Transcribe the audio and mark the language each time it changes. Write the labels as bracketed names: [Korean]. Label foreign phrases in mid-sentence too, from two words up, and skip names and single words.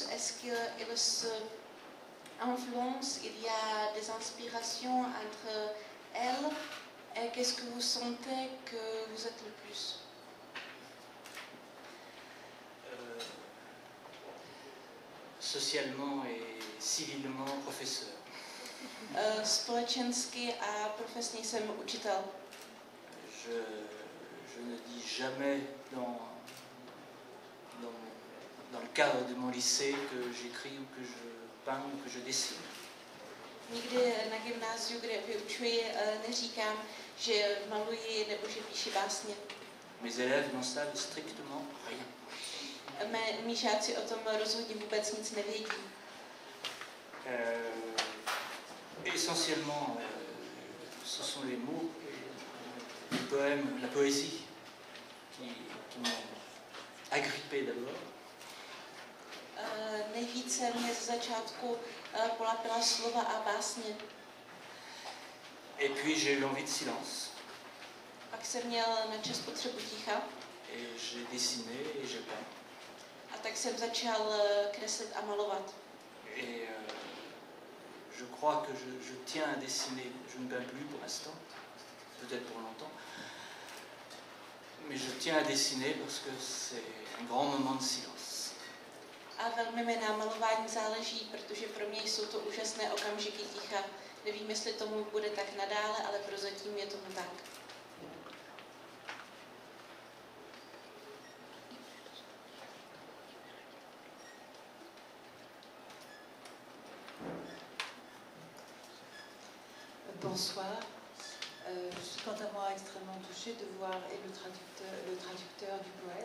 [French] Est-ce qu'il se influence, il y a des inspirations entre elles? Et qu'est-ce que vous sentez que vous êtes le plus? Socialement et civilement professeur. [Czech] Společensky a profesně jsem učitel. [French] Je ne dis jamais dans le cadre de mon lycée que j'écris ou que je peins ou que je dessine. [Czech] Nikdy na gymnáziu, kde vyučuji, neříkám, že maluji nebo že píši básně. [French] Mes élèves n'en savent strictement rien. [Czech] Mí žáci o tom rozhodně vůbec nic nevědí. [French] Essentiellement, ce sont les mots, les poèmes, la poésie qui m'ont agrippé d'abord. [Czech] Nejvíce mě z začátku polápila slova a básně. [French] Et puis j'ai eu envie de silence. [Czech] Pak jsem měl na čas potřebu ticha. [French] Et j'ai dessiné et j'ai peint. [Czech] A tak jsem začal kreslit a malovat. [French] Et je crois que je tiens à dessiner. Je ne peins plus pour l'instant, peut-être pour longtemps. Mais je tiens à dessiner parce que c'est un grand moment de silence. [Czech] A velmi mi na malování záleží, protože pro mě jsou to úžasné okamžiky ticha. Nevím, jestli tomu bude tak nadále, ale prozatím je tomu tak. [French] Bonsoir. Je suis quant à moi extrêmement touchée de voir et le traducteur du poète.